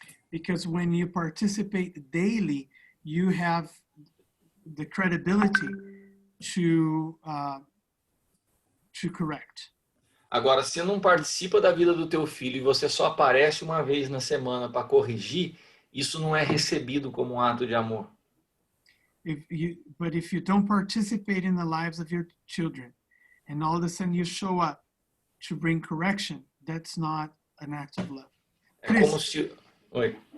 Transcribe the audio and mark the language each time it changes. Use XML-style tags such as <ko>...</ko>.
<en>Because when you participate daily, you have the credibility to correct.</en> <pt>Agora, se não participa da vida do teu filho e você só aparece uma vez na semana para corrigir, isso não é recebido como um ato de amor.</pt> <en>But if you don't participate in the lives of your children, and all of a sudden you show up to bring correction, that's not an act of love.</en> <pt>É como se... Oi.</pt>